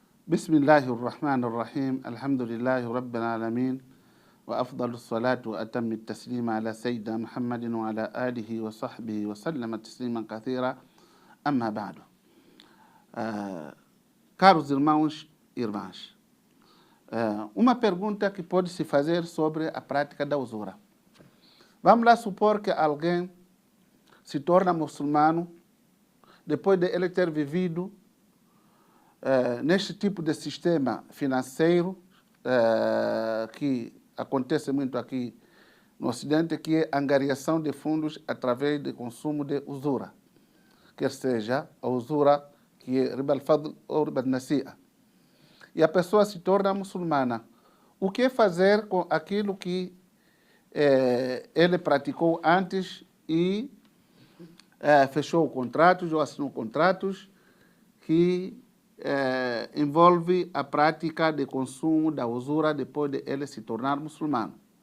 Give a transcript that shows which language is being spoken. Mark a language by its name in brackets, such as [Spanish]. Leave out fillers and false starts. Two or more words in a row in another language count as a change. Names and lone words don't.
[Arabic] بسم الله الرحمن الرحيم الحمد لله رب العالمين وأفضل الصلاة وأتم التسليم على سيدنا محمد وعلى آله وصحبه وسلم تسليما كثيرا أما بعد. [Portuguese] Caros irmãos e irmãs, uma pergunta que pode se fazer sobre a prática da usura. Vamos lá supor que alguém se torna muçulmano depois de ele ter vivido neste tipo de sistema financeiro que acontece muito aqui no Ocidente, que é a angariação de fundos através do consumo de usura, quer seja a usura que é [Arabic] ربا الفضل [Portuguese] ou [Arabic] ربا النسيئة. [Portuguese] E a pessoa se torna muçulmana. O que fazer com aquilo que ele praticou antes e fechou contratos ou assinou contratos que envolve a prática de consumo da usura depois de ele se tornar muçulmano?